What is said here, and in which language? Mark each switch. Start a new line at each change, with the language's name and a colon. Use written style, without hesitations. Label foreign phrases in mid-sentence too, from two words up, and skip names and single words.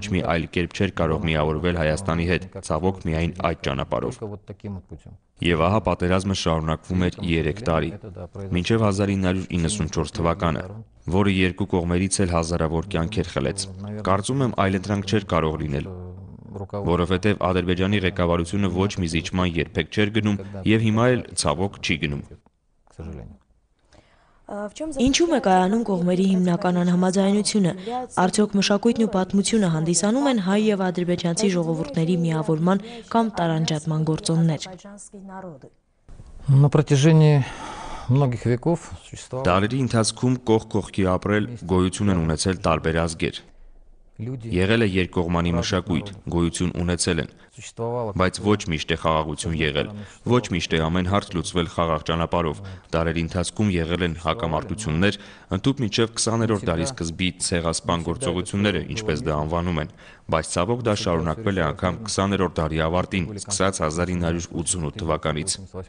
Armenian: մի այլ կերպ չէր կարող միավորվել Հայաստանի հետ, ցավոք միայն այդ ճանապարհով։ Եվ ահա պատերազմը շարունակվում էր 3 տարի, մինչև 1994 թվականը, որը երկու կողմերից էլ հազարավոր կյանքեր խլեց։ Կարծում եմ այլընտրանք չէր կարող լինել, որովհետև Ադրբեջանի ղեկավարությունը ոչ մի զիջման երբեք չէր գնում եւ հիմա էլ ցավոք չի գնում։ Ինչու՞մ է կայանում կողմերի հիմնական անհամաձայնությունը։ Արդյոք մշակույթն ու պատմությունը հանդիսանում են հայ եւ ադրբեջանցի ժողովուրդների միավորման կամ տարանջատման գործոններ։
Russian: На протяжении многих веков существовало...
Armenian: Դարերի ընթացքում կողք կողքի ապրել գոյություն են ունեցել տարբեր ազգեր։ Եղել է երկկողմանի մշակույթ, գոյություն ունեցել են, բայց ոչ միշտ է խաղաղություն եղել, ոչ միշտ է ամեն հարց լուծվել խաղաղ ճանապարհով, դարերի ընթացքում եղել են հակամարտություններ, ընդհուպ մինչև 20-րդ դարի սկզբի ցեղասպան գործողությունները, ինչպես դա անվանում են, բայց ցավոք դա շարունակվել է անգամ 20-րդ դարի ավարտին, սկսած 1988 թվականից։